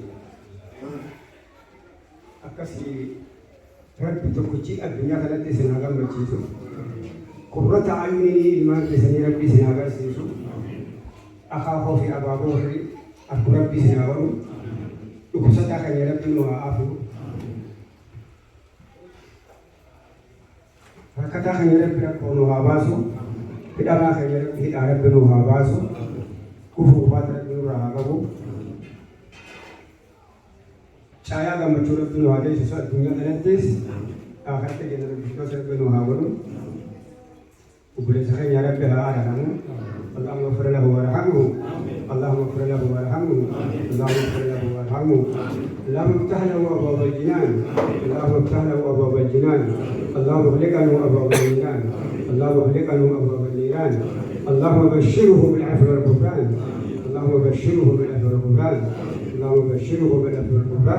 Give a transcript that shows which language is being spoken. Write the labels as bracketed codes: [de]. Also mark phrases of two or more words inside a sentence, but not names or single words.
[om] akkasii rabbi tokkichi addunyaa kanatti isin haa gammachiisu [ar] قرة أعين [om] ilmaan keessanii rabbi isin haa agarsiisu akaakoo fi abaaboo warri akka rabbi isin haa godhu dhukkubsataa keenya rabbi nu haa afu rakkataa keenya rabbi rakkoo nu haa baasu hidhamaa keenya rabbi hidhaa rabbi nu haa baasu kufuu baata rabbi nurraa haa qabu caayaa gammachuu rabbi nu haa geessisu addunyaa kanattis akhiratti keenya rabbi nu haa godhu obboleessa keenya rabbi haa araaramu [ar] اللهم اغفر له وارحمه اللهم اغفر له وارحمه اللهم اغفر له وارحمه اللهم افتح له ابواب الجنان اللهم افتح له ابواب الجنان اللهم اغلق له ابواب النيران اللهم اغلق له ابواب النيران اللهم بشره بالعفو والغفران اللهم بشره بالعفو والغفران اللهم بشره بالعفو